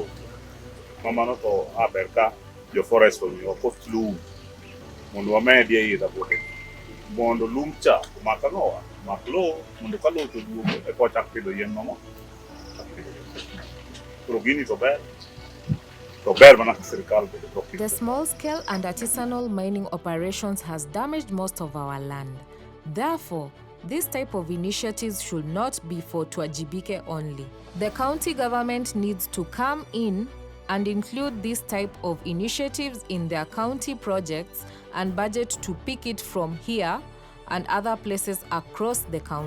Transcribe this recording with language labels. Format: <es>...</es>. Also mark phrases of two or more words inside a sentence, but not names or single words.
<luo>Mamano to aber ka jo forest omiyowa koth lum mondo wamedie ei rabolo mondo lum cha omak lowo mondo ka lowo to duogo eka wachak pidho yien mamoko. Koro gini to ber.</luo> <en>The small-scale and artisanal mining operations has damaged most of our land. Therefore, this type of initiatives should not be for Twajibike only. The county government needs to come in and include this type of initiatives in their county projects and budget to pick it from here and other places across the county.</en>